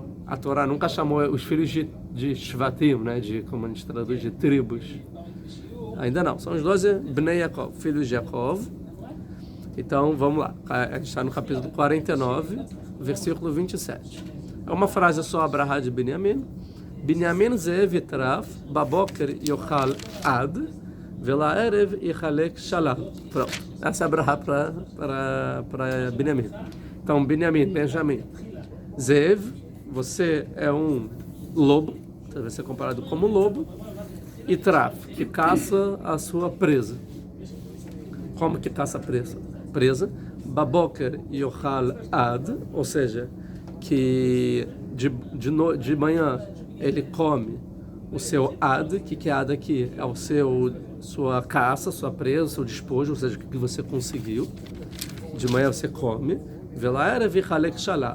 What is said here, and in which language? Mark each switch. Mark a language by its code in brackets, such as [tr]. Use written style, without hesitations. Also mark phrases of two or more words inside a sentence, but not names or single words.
[pt] A Torá nunca chamou os filhos de Shvatim, né? Como a gente traduz, de tribos. Ainda não. São os 12 [he] בני יעקב, [pt] filhos de Yaakov. Então, vamos lá. A gente está no capítulo 49, versículo 27. É uma frase só, Abrahá de Binyamin. [he] בנימין זאב יטרף, בבקר יאכל עד, ולערב יחלק שלל. [pt] Pronto. Essa é a Abrahá para Binyamin. Então, Binyamin, Benjamin. Zev, você é um lobo, você vai ser comparado como lobo, e Traf, que caça a sua presa. Como que caça a presa? [he] בבקר יאכל עד, [pt] ou seja, que de manhã ele come o seu ad, que é ad aqui? É sua caça, sua presa, seu despojo, ou seja, o que você conseguiu. De manhã você come, [he] ולערב יחלק שלל.